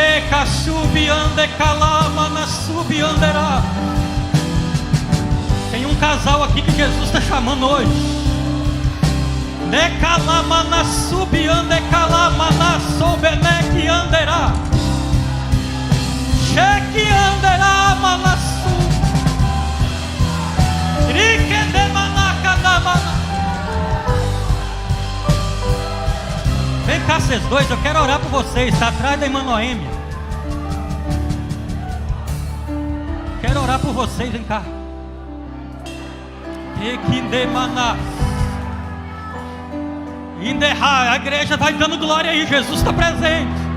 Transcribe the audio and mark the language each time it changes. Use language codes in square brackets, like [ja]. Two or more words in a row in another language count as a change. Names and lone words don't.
[pt] Tem um casal aqui que Jesus está chamando hoje. Decalamana subiande calamana sobeneque anderá. Cheque anderá manasu. Rique de manaca da mana. Vem cá vocês dois, eu quero orar por vocês. Está atrás da irmã Noêmia. Quero orar por vocês, vem cá. Rique de maná. A igreja vai dando glória aí, Jesus está presente.